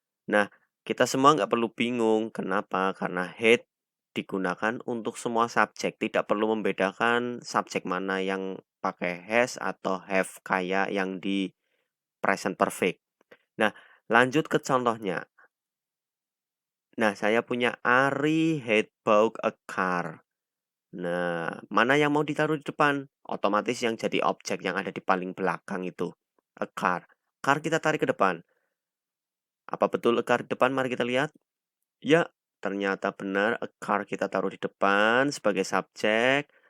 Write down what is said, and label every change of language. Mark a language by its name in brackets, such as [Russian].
[Indonesian] Nah, kita semua nggak perlu bingung, kenapa? Karena had digunakan untuk semua subjek, tidak perlu membedakan subjek mana yang pakai has atau have kayak yang di present perfect. Nah, lanjut ke contohnya. Nah, saya punya [English] Ari had bought a car. [Indonesian] Nah, mana yang mau ditaruh di depan? Otomatis yang jadi objek yang ada di paling belakang itu. A car. Car kita tarik ke depan. Apa betul a car di depan? Mari kita lihat. Ya, ternyata benar a car kita taruh di depan sebagai subjek.